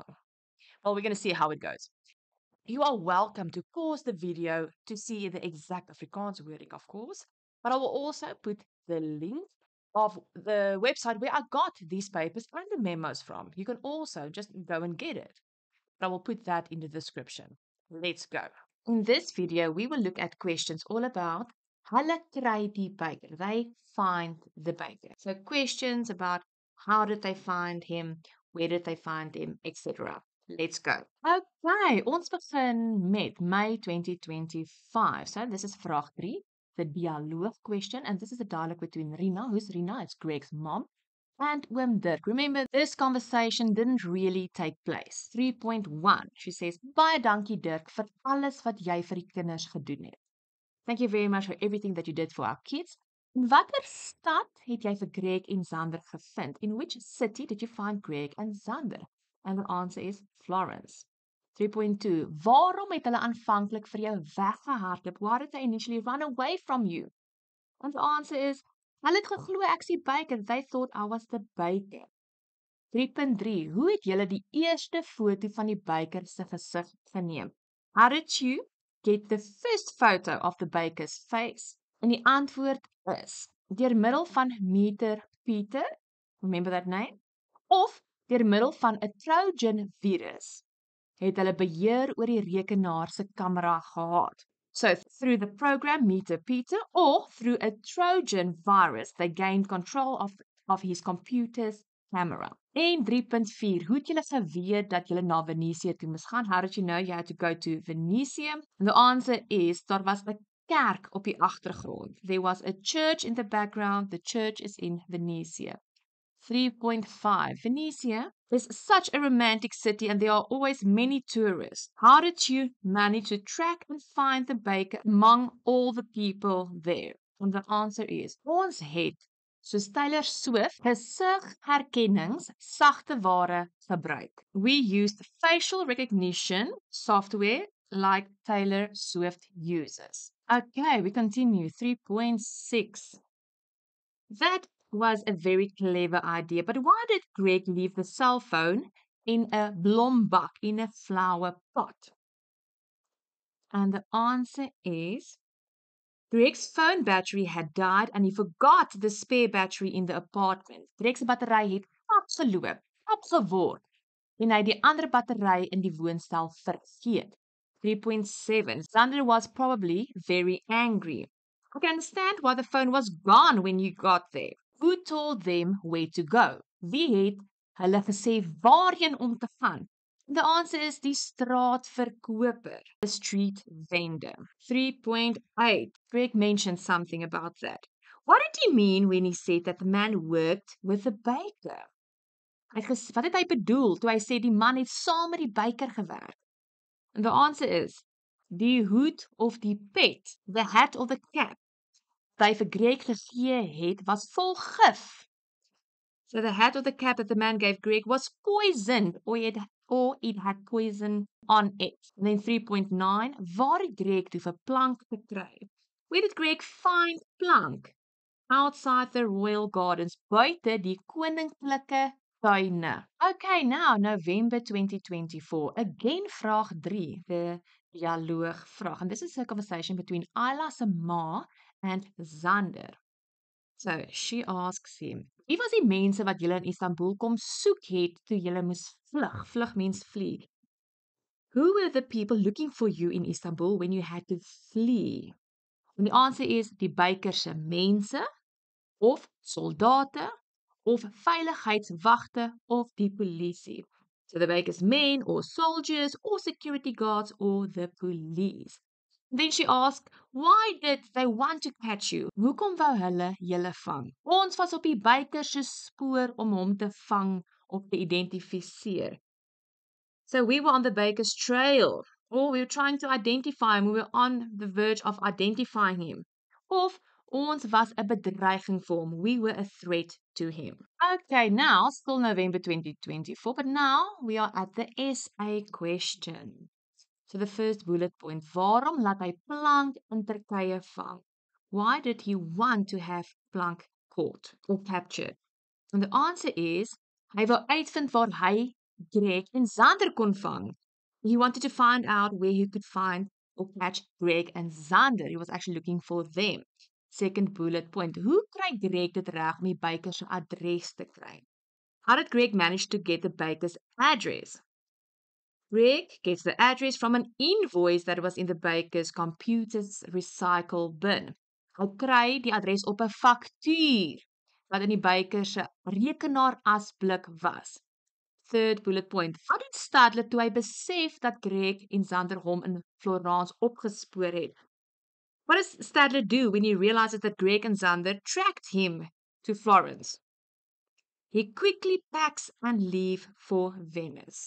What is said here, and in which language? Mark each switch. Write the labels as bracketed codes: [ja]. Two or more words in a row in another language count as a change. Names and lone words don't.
[en] Well, we're going to see how it goes. You are welcome to pause the video to see the exact Afrikaans wording, of course, but I will also put the link of the website where I got these papers and the memos from. You can also just go and get it, but I will put that in the description. Let's go. In this video, we will look at questions all about [af] hulle kry die baker. [en] They find the baker. So questions about how did they find him, where did they find him, etc. Let's go. [af] Okay, ons begin met May 2025. [en] So this is vraag 3, the dialoog question, and this is a dialogue between Rina. Who's Rina? It's Greg's mom. And Oom Dirk. Remember, this conversation didn't really take place. 3.1, she says, [af] baie dankie Dirk vir alles wat jy vir die kinders gedoen het. [en] Thank you very much for everything that you did for our kids. [af] In watter stad het jy vir Greg en Zander gevind? [en] In which city did you find Greg and Zander? And the answer is Florence. [af] 3.2, waarom het hulle aanvanklik vir jou weggehardloop? [en] Why did they initially run away from you? And the answer is, [af] hulle het geglo ek is die baker. [en] They thought I was the baker. 3.3, [af] hoe het julle die eerste foto van die baker se gesig geneem? [en] How did you get the first photo of the baker's face? [af] En die antwoord is, deur middel van Meter Peter, [en] remember that name? [af] Of deur middel van 'n Trojan virus, het hulle beheer oor die rekenaar se kamera gehad. [en] So through the program Meter Peter or through a Trojan virus, they gained control of his computer's camera. [af] En 3.4, hoe het julle geweet dat julle na Venesië toe moes gaan? [en] How did you know you had to go to Venesië? And the answer is, [af] daar was 'n kerk op die agtergrond. [en] There was a church in the background. The church is in Venesië. 3.5, Venezia is such a romantic city and there are always many tourists. How did you manage to track and find the baker among all the people there? And the answer is, [af] ons het, soos Taylor Swift, gesigherkennings sagte ware gebruik. [en] We used facial recognition software like Taylor Swift uses. Okay, we continue. 3.6. That was a very clever idea, but why did Greg leave the cell phone in a blombak, in a flower pot? And the answer is, Greg's phone battery had died and he forgot the spare battery in the apartment. [af] Greg's battery het opgeword en hy die ander battery in die woonstel vergeet. [en] 3.7. Zander was probably very angry. I can understand why the phone was gone when you got there. Who told them where to go? [af] Wie het hulle gesê waarheen om te gaan? [en] The answer is [af] die straatverkoper, [en] the street vendor. 3.8. Greg mentioned something about that. What did he mean when he said that the man worked with the baker? [af] Wat het hy bedoel toe hy sê die man het saam met die baker gewerk? [en] And the answer is, [af] die hoed of die pet, [en] the hat or the cap, [af] wat hy vir Greg gegee het, was vol gif. [en] So the hat or the cap that the man gave Greg was poisoned, or it had poison on it. And then 3.9, [af] waar het Greg toe vir plank gekry? [en] Where did Greg find plank? Outside the royal gardens, [af] buite die koninklike tuine. [en] Okay, now November 2024. Again, vraag 3, the [af] dialoog vraag. [en] And this is a conversation between Ayla's ma and Zander. So she asks him, [af] wie was die mense wat julle in Istanbul kom soek het toe julle moes vlug? [en] Vlug means flee. Who were the people looking for you in Istanbul when you had to flee? [af] En die answer is die Baker se mense of soldate of veiligheidswagte of die polisie. [en] So the Baker's men or soldiers or security guards or the police. Then she asked, why did they want to catch you? [af] Hoekom wou hulle julle vang? Ons was op die Baker se spoor om hom te vang of te identifiseer. [en] So we were on the Baker's trail, or we were trying to identify him. We were on the verge of identifying him. [af] Of ons was 'n bedreiging vir hom. [en] We were a threat to him. Okay, now still November 2024, but now we are at the SA question. So the first bullet point, [af] waarom laat hy Plank in Turkye vang? [en] Why did he want to have Plank caught or captured? And the answer is, [af] hy wou uitvind waar hy Greg en Xander kon vang. [en] He wanted to find out where he could find or catch Greg and Xander. He was actually looking for them. Second bullet point, [af] hoe kry Greg dit reg om die Baker se adres te kry? [en] How did Greg manage to get the Baker's address? Greg gets the address from an invoice that was in the Baker's computer's recycle bin. [af] Hy kry die adres op 'n faktuur wat in die Baker se rekenaar asblik was. [en] Third bullet point. [af] Wat doen Stadler toe hy besef dat Greg en Xander hom in Florence opgespoor het? [en] What does Stadler do when he realizes that Greg and Xander tracked him to Florence? He quickly packs and leave for Venice.